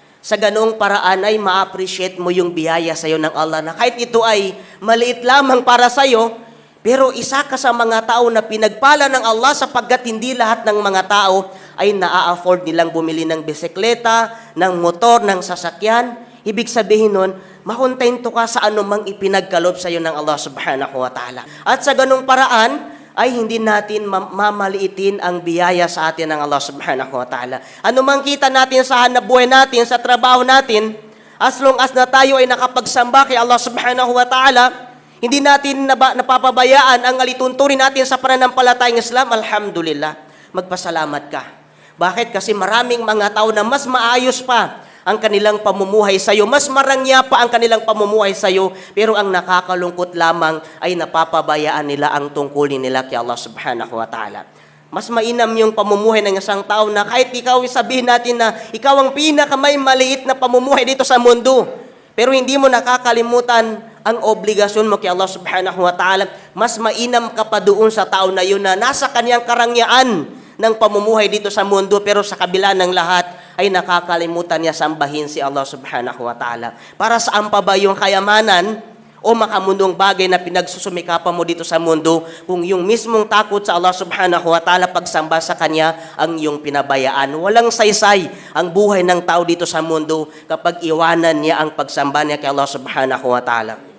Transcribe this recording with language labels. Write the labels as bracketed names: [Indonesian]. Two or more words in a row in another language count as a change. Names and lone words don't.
[Filipino] Sa ganoong paraan ay ma-appreciate mo yung biyaya sa iyo ng Allah na kahit ito ay maliit lamang para sa iyo, pero isa ka sa mga tao na pinagpala ng Allah sapagkat hindi lahat ng mga tao ay naa-afford nilang bumili ng bisikleta, ng motor, ng sasakyan. Ibig sabihin nun, makontento ka sa anumang ipinagkaloob sa iyo ng Allah [Arabic] سبحانه وتعالى. [Filipino] At sa ganong paraan, ay hindi natin mamaliitin ang biyaya sa atin ng Allah [Arabic] سبحانه وتعالى. [Filipino] Ano mang kita natin sa hanapbuhay natin, sa trabaho natin, [English] as long as [Filipino] na tayo ay nakapagsamba kay Allah [Arabic] سبحانه وتعالى, [Filipino] hindi natin napapabayaan ang alituntunin natin sa pananampalatayang Islam, alhamdulillah, magpasalamat ka. Bakit? Kasi maraming mga tao na mas maayos pa ang kanilang pamumuhay sa iyo. Mas marangya pa ang kanilang pamumuhay sa iyo, pero ang nakakalungkot lamang ay napapabayaan nila ang tungkulin nila kay Allah [Arabic] سبحانه وتعالى. [Filipino] Mas mainam yung pamumuhay ng isang tao na kahit ikaw sabihin natin na ikaw ang pinakamay maliit na pamumuhay dito sa mundo, pero hindi mo nakakalimutan ang obligasyon mo kay Allah [Arabic] سبحانه وتعالى, [Filipino] mas mainam ka pa doon sa tao na yun na nasa kanyang karangyaan ng pamumuhay dito sa mundo, pero sa kabila ng lahat ay nakakalimutan niya sambahin si Allah [Arabic] سبحانه وتعالى. [Filipino] Para saan pa ba yung kayamanan o makamundong bagay na pinagsusumikapan mo dito sa mundo kung yung mismong takot sa Allah [Arabic] سبحانه وتعالى, [Filipino] pagsamba sa Kanya, ang iyong pinabayaan? Walang saysay ang buhay ng tao dito sa mundo kapag iwanan niya ang pagsamba niya kay Allah [Arabic] سبحانه وتعالى.